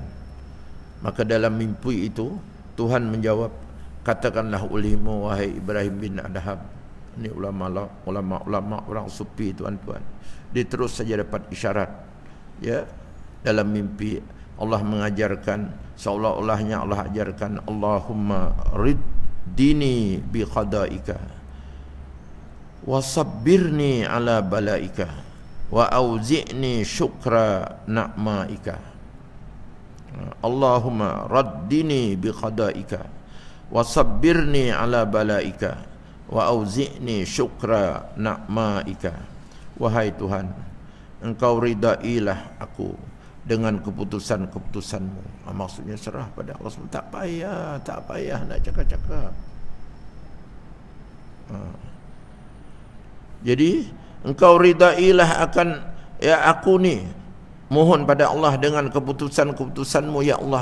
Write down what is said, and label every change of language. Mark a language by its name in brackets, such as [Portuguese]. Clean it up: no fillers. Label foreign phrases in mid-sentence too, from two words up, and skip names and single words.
[Malay] Maka dalam mimpi itu Tuhan menjawab, katakanlah olehmu, wahai Ibrahim bin Adham. Ini ulama orang sufi, tuan-tuan. Dia terus saja dapat isyarat, ya, dalam mimpi Allah mengajarkan, seolah-olahnya Allah ajarkan, [Arabic] اللهم رضني بقضائك وصبرني على بلائك وأوزعني شكر نعمائك. اللهم رضني بقضائك وصبرني على بلائك وأوزعني شكر نعمائك. [Malay] Wahai Tuhan, engkau ridailah aku dengan keputusan-keputusanmu. Maksudnya serah pada Allah SWT. Tak payah nak cakap-cakap. Jadi engkau ridailah akan, ya, aku ni mohon pada Allah dengan keputusan-keputusanmu, [Arabic] يا الله.